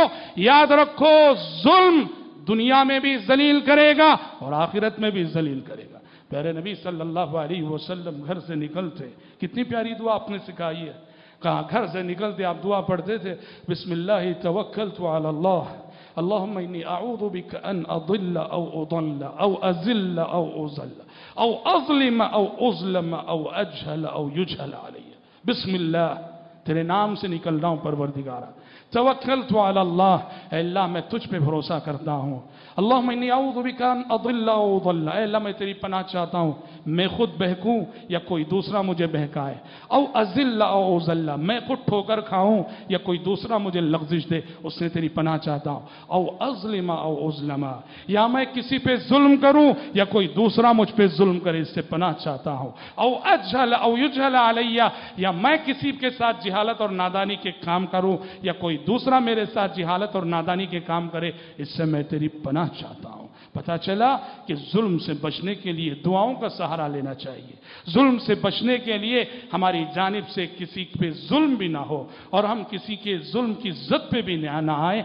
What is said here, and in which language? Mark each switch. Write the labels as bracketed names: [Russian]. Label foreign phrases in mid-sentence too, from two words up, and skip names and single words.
[Urdu] یاد رکھو، ظلم دنیا میں بھی ذلیل کرے گا اور آخرت میں بھی ذلیل کرے گا. پیارے نبی صلی اللہ علیہ وسلم گھر سے نکلتے، کتنی پیاری دعا آپ نے سکھائی ہے. کہاں گھر سے نکلتے آپ دعا پڑھتے تھے، [Arabic] بسم اللہ توکلت علی اللہ اللہم انی اعوذ بک ان اضل او اضل او ازل او ازل او اظلم او اظلم او اجہل او یجہل علی. بسم اللہ، [Urdu] تیرے نام سے نکل رہا ہوں پروردگارہ. [Arabic] توکلت علی اللہ، [Urdu] اے اللہ میں تجھ پہ بھروسہ کرتا ہوں. [Arabic] اللہم انی اعوذ بک ان اضل او اضل، [Urdu] اے اللہ میں تیری پناہ چاہتا ہوں میں خود بہکوں یا کوئی دوسرا مجھے بہکائے. [Arabic] او ازل او ازل، [Urdu] میں خود ٹھوکر کھاؤں یا کوئی دوسرا مجھے لغزش دے، اس سے تیری پناہ چاہتا ہوں. [Arabic] او اظلم او اظلم، [Urdu] یا میں کسی پہ ظلم کروں یا کوئی دوسرا مجھ پہ ظلم کرے، اس سے پناہ چاہتا ہوں. [Arabic] او اجہل او یجہل علی، [Urdu] یا میں کسی کے ساتھ جہالت اور نادانی کے کام کروں یا کوئی دوسرا میرے ساتھ جہالت اور نادانی کے کام کرے، اس سے میں تیری پناہ چاہتا ہوں. پتہ چلا کہ ظلم سے بچنے کے لیے دعاؤں کا سہارا لینا چاہیے. ظلم سے بچنے کے لیے ہماری جانب سے کسی پہ ظلم بھی نہ ہو اور ہم کسی کے ظلم کی زد پہ بھی نہ آئیں.